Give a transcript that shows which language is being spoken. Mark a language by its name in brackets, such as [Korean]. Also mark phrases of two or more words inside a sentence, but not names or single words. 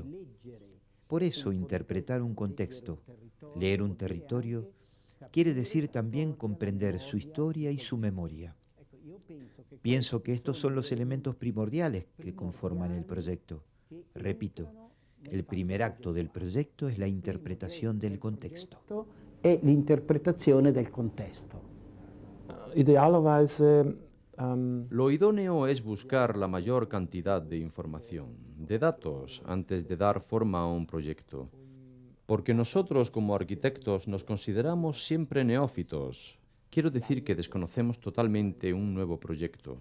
[Spanish] Por eso, interpretar un contexto, leer un territorio, quiere decir también comprender su historia y su memoria. Pienso que estos son los elementos primordiales que conforman el proyecto. Repito, el primer acto del proyecto es la interpretación del contexto. [Italian] E l'interpretazione del contesto. [Spanish] Lo idóneo es buscar la mayor cantidad de información, de datos, antes de dar forma a un proyecto. Porque nosotros como arquitectos nos consideramos siempre neófitos. Quiero decir que desconocemos totalmente un nuevo proyecto.